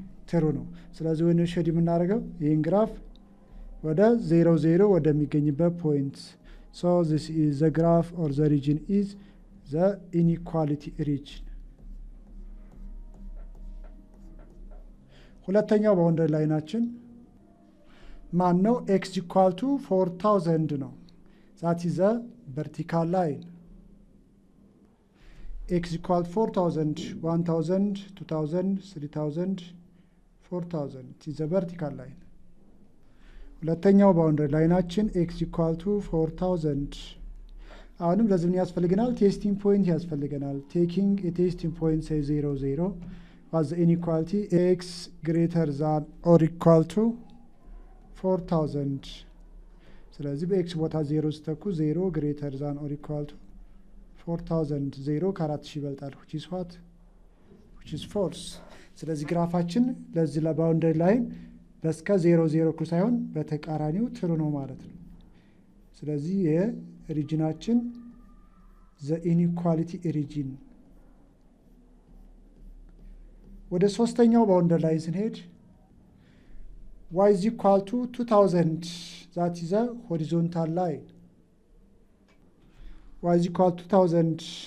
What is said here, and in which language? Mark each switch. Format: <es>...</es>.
<am>ትሩ ነው። ስለዚህ ወይ ነው ሼድ የምናደርገው ይህን ግራፍ ወደ 0 0 ወደሚገኝበት ፖይንት። ሶ</am> <en>this is the graph or the region is the inequality region።</en> <am>ሁለተኛው ባውንደሪ ላይናችን ማን ነው?</am> <en>x equal to 4000 ነው። that is the vertical line። x equal to 4000 1000 2000 3000 4000 it is the vertical line።</en> <am>ሁለተኛው ባውንደሪ ላይናችን</am> <en>x equal to 4000።</en> <am>አሁንም ለዚህ ምን ያስፈልገናል? ቴስቲንግ ፖይንት ያስፈልገናል። ቴኪንግ</am> <en>a testing point say 0 0 was the inequality x greater than or equal to 4000።</en> <am>ስለዚህ በኤክስ ቦታ 0 ስተኩ</am> <en>0 greater than or equal to 4000</en> <am>0 ከ4000 ይበልጣል</am> <en>which is what which is false።</en> <am>ስለዚህ ግራፋችን ለዚህ ለባውንደሪ ላይን በስከ 0 0 እኩል ሳይሆን በተቃራኒው ትሩ ነው ማለት ነው። ስለዚህ የሪጅናችን</am> <en>the inequality origin</en> <am>ወደ ሶስተኛው ባውንደሪ ላይ ስንሄድ</am> <en>y is equal to 2000 that is a horizontal line y is equal to 2000</en>